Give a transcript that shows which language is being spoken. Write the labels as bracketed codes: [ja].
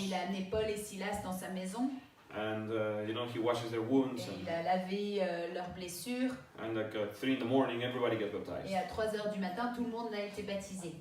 [fr] il a amené Paul et Silas dans sa maison. [en] and you know, he washes their wounds, [fr] Et il a lavé leurs blessures. [en] and like at 3 in the morning, everybody gets baptized. [fr] Et à 3h du matin, tout le monde a été baptisé.